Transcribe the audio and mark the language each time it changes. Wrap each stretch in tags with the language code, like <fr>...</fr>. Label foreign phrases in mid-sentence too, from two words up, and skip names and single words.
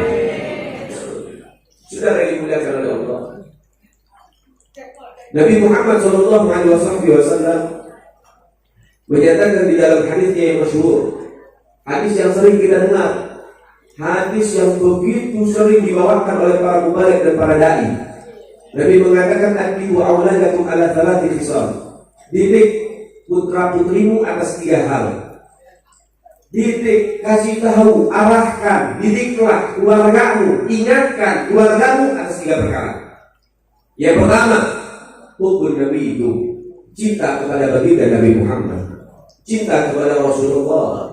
<id>Saudara yang dimuliakan oleh Allah, Nabi Muhammad SAW menyatakan di dalam hadisnya yang masyhur, hadis yang sering kita dengar, hadis yang begitu sering dibawakan oleh para mubalik dan para dai. Nabi mengatakan,</id> <ar>"أدبوا أولادكم على ثلاث خصال."</ar> <id>Didik putra putrimu atas 3 hal. Didik, kasih tahu, arahkan, didiklah keluargamu, ingatkan keluargamu atas 3 perkara. Yang pertama,</id> <ar>حب النبي</ar> <id>itu cinta kepada baginda Nabi Muhammad, cinta kepada Rasulullah.</id>